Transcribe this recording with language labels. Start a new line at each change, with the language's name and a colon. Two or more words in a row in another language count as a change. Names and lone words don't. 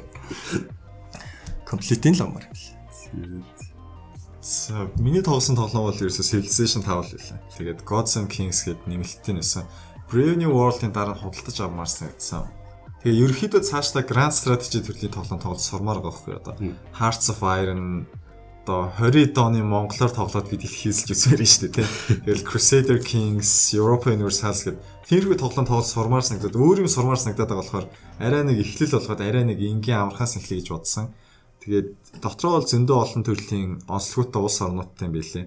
Mongolian: Complete-ийн л амар юм. Миний тоглосон тоглоом бол ерөөсөө Civilization 5 л байлаа. Тэгээд Gods and Kings гэдэг нэмэлттэй нэсэн. Brave New World-ын дараа нь худалдаж авмаар санагдсан. Тэгээ ерөөхдөө цаашдаа
English: Grand Strategy
Mongolian: төрлийн тоглоом тоглож сурмаар байгаа байхгүй одоо. Hearts of Iron одоо 20 оны монголоор тоглоод бид их хийсэлж үзмээр нь шүү дээ тий. Тэгэл Crusader Kings, Europa Universalis гэдэг тэрхүү тоглоом тоглож сурмаар санагдаад өөр юм сурмаар санагдаад байгаа болохоор арай нэг эхлэл болгоод арай нэг энгийн амархаас эхлэе гэж бодсон. Тэгээд дотроо бол зөндөө олон төрлийн онцлогтой улс орнуудтай юм билээ.